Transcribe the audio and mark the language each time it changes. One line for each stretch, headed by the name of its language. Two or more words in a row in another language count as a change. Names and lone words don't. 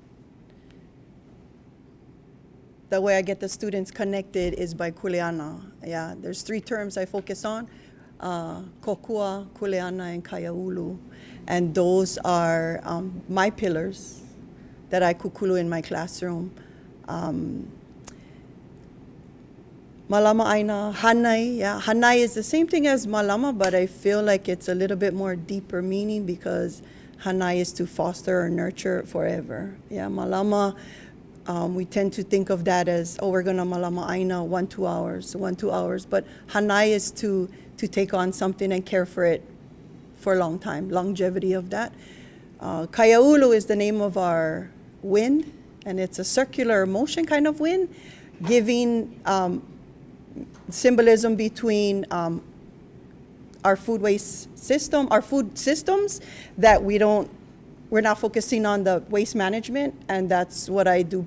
English: The way I get the students connected is by kuleana. Yeah, there's 3 terms I focus on: kokua, kuleana, and kaiaulu. And those are my pillars that I kūkulu in my classroom.
Hawaiian: Malama āina, hanai.
English: Yeah, hanai is the same thing as malama, but I feel like it's a little bit more deeper meaning because hanai is to foster or nurture forever. Yeah, malama, we tend to think of that as, oh, we're gonna
Hawaiian: malama āina
English: 1-2 hours, but hanai is to take on something and care for it for a long time, longevity of that. Kaiaulu is the name of our wind, and it's a circular motion kind of wind, giving symbolism between our food waste system, our food systems, that we're not focusing on the waste management, and that's what I do.